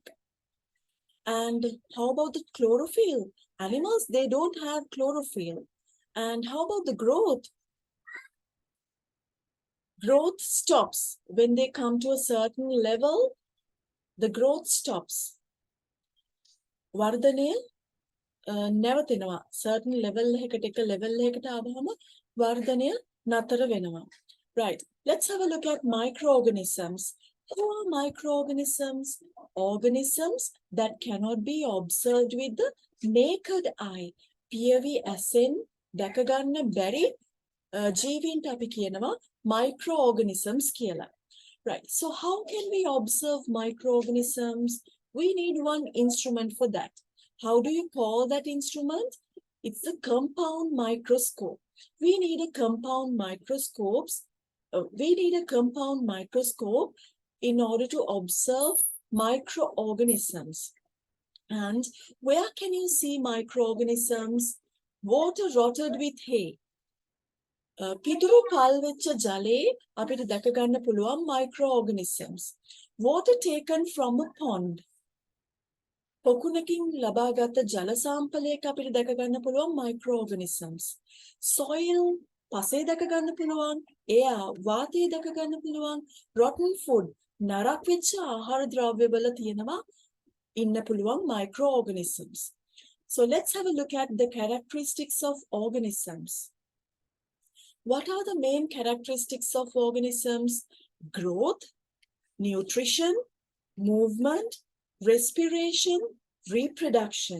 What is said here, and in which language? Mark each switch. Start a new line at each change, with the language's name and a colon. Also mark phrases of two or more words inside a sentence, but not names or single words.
English: And how about the chlorophyll? Animals, they don't have chlorophyll. And how about the growth? Growth stops when they come to a certain level. The growth stops.
Sinhala: වර්ධනය නැවතෙනවා.
English: certain level
Sinhala: එකකට එක level එකකට ආවම වර්ධනය නතර වෙනවා.
English: Right. Let's have a look at microorganisms. Who are microorganisms? Organisms that cannot be observed with the naked eye.
Sinhala: පියවි ඇසෙන් දැක ගන්න බැරි ජීවීන්ට අපි කියනවා microorganisms කියලා.
English: Right. So how can we observe microorganisms? We need one instrument for that. How do you call that instrument? It's the compound microscope. We need a compound microscope in order to observe microorganisms. And where can you see microorganisms? Water rotted with hay.
Sinhala: පිටුරු පල් වෙච්ච ජලයේ අපිට දැක ගන්න පුළුවන් microorganisms.
English: Water taken from a pond.
Sinhala: පොකුණකින් ලබාගත් ජල සාම්පලයක අපිට දැක ගන්න පුළුවන් microorganisms. Soil පසේ දැක ගන්න පුළුවන්. air වාතය දැක ගන්න පුළුවන්.
English: Rotten food
Sinhala: නරක් වෙච්ච ආහාර ද්‍රව්‍යවල තියෙනවා ඉන්න පුළුවන් microorganisms.
English: So let's have a look at the characteristics of organisms. What are the main characteristics of organisms? Growth, nutrition, movement, respiration, reproduction.